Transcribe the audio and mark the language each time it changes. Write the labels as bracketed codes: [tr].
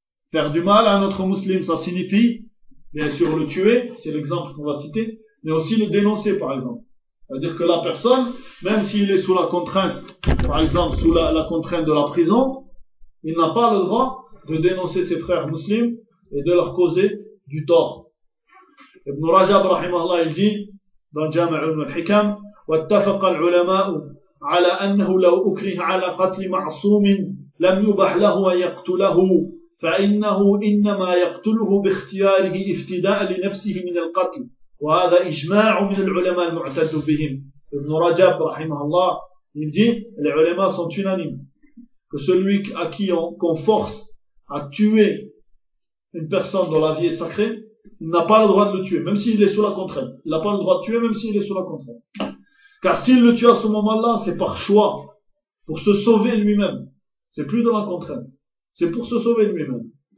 [fr] Faire du mal à un autre musulman, ça signifie bien sûr le tuer, c'est l'exemple qu'on va citer, mais aussi le dénoncer par exemple. C'est-à-dire que la personne, même s'il est sous la contrainte, par exemple sous la contrainte de la prison, il n'a pas le droit de dénoncer ses frères musulmans et de leur causer du tort. Ibn Rajab, rahimahullah, il dit dans Jama' al-Hikam, [ar] وَاتَّفَقَ الْعُلَمَاءُ عَلَى أَنَّهُ لَوْ أُكْرِهَ عَلَى قَتْلِ مَعْصُومٍ لَمْ يُبَحْ لَهُ وَيَقْتُلَهُ فإنه إنما يقتله باختياره افتداء لنفسه من القتل وهذا إجماع من العلماء المعتد بهم. [fr] Ibn Rajab [ar] رحمه الله, [fr] il dit les ulama sont unanimes que celui à qui on force à tuer une personne dont la vie est sacrée, il n'a pas le droit de le tuer même s'il est sous la contrainte. Il n'a pas le droit de tuer même s'il est sous la contrainte, car s'il le tue à ce moment-là, c'est par choix pour se sauver lui-même, c'est plus de la contrainte. C'est pour se sauver lui-même.